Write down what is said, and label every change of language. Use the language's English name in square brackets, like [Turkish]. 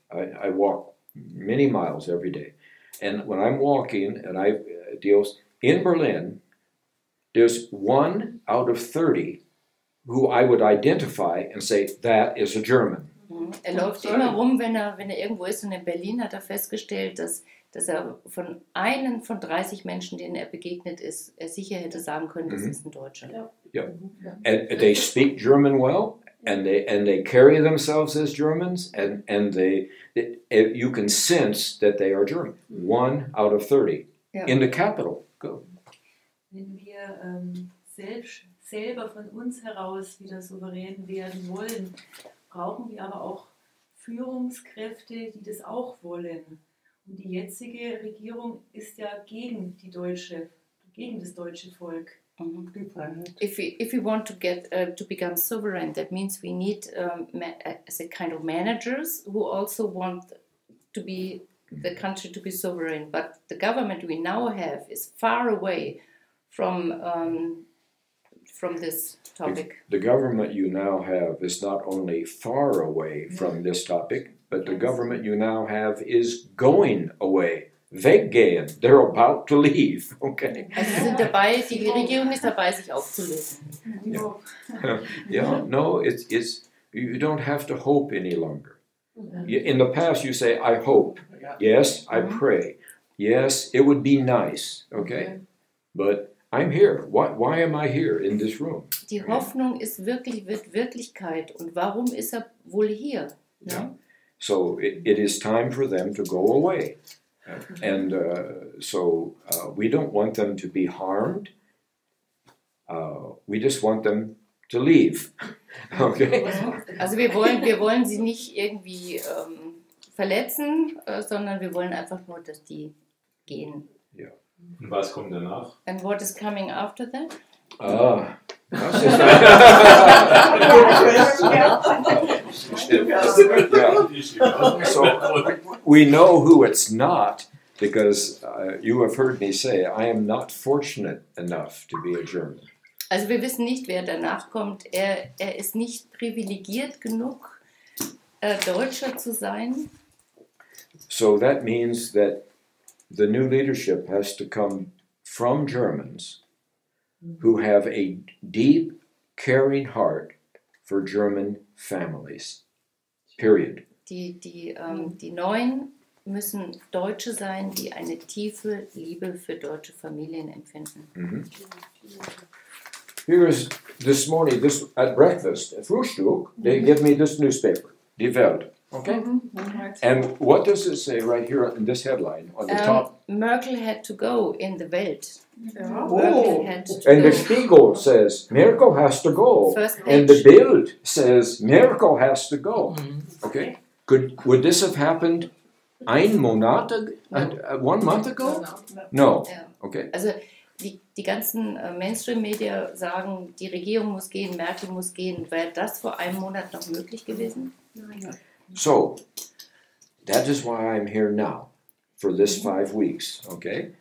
[English] I walk many miles every day. And when I'm walking and I deals in Berlin, there's 1 out of 30 who I would identify and say, that is a German. [German] Läuft immer rum, wenn er irgendwo ist, und in Berlin hat er festgestellt, dass er von einem von 30 Menschen, denen er begegnet ist, er sicher hätte sagen können, das ist ein Deutscher. [English] Yeah. And they speak German well, and they carry themselves as Germans, and you can sense that they are German. 1 out of 30 in the capital. Go. [German] Wenn wir selber von uns heraus wieder souverän werden wollen, brauchen wir aber auch Führungskräfte, die das auch wollen. Und die jetzige Regierung ist ja gegen das deutsche Volk. [English] If we want to get to become sovereign, that means we need as a kind of managers who also want to be the country to be sovereign. But the government we now have is far away from this topic. The government you now have is not only far away from this topic, but the government you now have is going away. [German] Weggehen. [English] They're about to leave. Okay. [German] Also sie sind dabei, die Regierung ist dabei, sich aufzulösen. [English] Yeah. No, it's you don't have to hope any longer. In the past, you say, I hope. Yes, I pray. Yes, it would be nice. Okay, but I'm here. Why am I here in this room? [German] Die Hoffnung wird Wirklichkeit. Und warum ist er wohl hier? [English] Yeah. So it is time for them to go away. And so we don't want them to be harmed. We just want them to leave. Okay? [German] Also wir wollen sie nicht irgendwie verletzen, sondern wir wollen einfach nur, dass die gehen. [English] Yeah. [German] Und was kommt danach? [English] And what is coming after that? [German] Das ist [English] So we know who it's not, because you have heard me say, I am not fortunate enough to be a German. [German] Also wir wissen nicht, wer danach kommt. Er ist nicht privilegiert genug, Deutscher zu sein. [English] So that means that the new leadership has to come from Germans who have a deep, caring heart for German families. Period. [German] Die Neuen müssen Deutsche sein, die eine tiefe Liebe für deutsche Familien empfinden. Mm-hmm. [English] Here's this morning, at breakfast, at Frühstück, they give me this newspaper, Die Welt. Okay? And what does it say right here in this headline on the top? Merkel had to go in the Welt. Oh. Had to And the Spiegel says Merkel has to go. First And page. the Bild says Merkel has to go. Okay? Would this have happened 1 month ago? No. [German] Ja. [English] Okay. [German] Also die ganzen Mainstream-Media sagen, die Regierung muss gehen, Merkel muss gehen. Wäre das vor einem Monat noch möglich gewesen? [English] So, that is why I'm here now, for this 5 weeks, okay?